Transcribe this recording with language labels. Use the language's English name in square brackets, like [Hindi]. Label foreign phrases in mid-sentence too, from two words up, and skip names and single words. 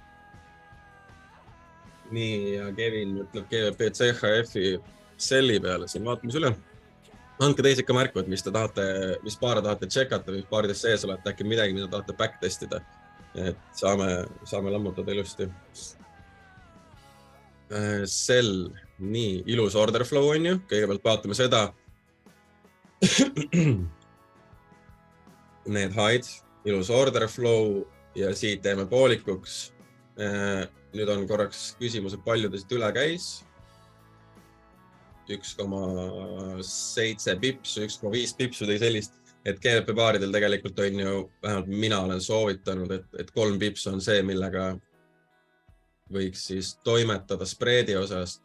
[Estonian] Nii, ja Kevin ütleb GVP CHF-i selli peale siin, vaatamis üle. Andke teis ikka märku, et mis paare tahate tšekata, mis paaridest sees olete, äkki midagi, mida tahate back testida. Et saame lammutada ilusti. Sell, nii, ilus [English] order flow [Estonian] on ju, kõigepealt vaatame seda. Need high'd, ilus [English] order flow [Estonian] ja siit teeme poolikuks. Nüüd on korraks küsimus, et palju ta siit üle käis. 1,7 pipsu, 1,5 pipsu tõi sellist. Et GVP paaridel tegelikult on ju, vähemalt mina olen soovitanud, et 3 pipsu on see, millega võiks siis toimetada spreedi osast.